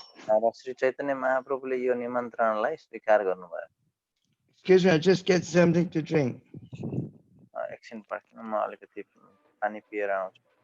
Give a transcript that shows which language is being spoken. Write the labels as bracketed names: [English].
[Nepali] र श्री चैतन्य महाप्रभुले यो निमन्त्रणलाई स्वीकार गर्नुभयो. [English] Excuse me, I'll just get something to drink. [Nepali] एकछिन पर्खिनु म अलिकति पानी पिएर आउँछु.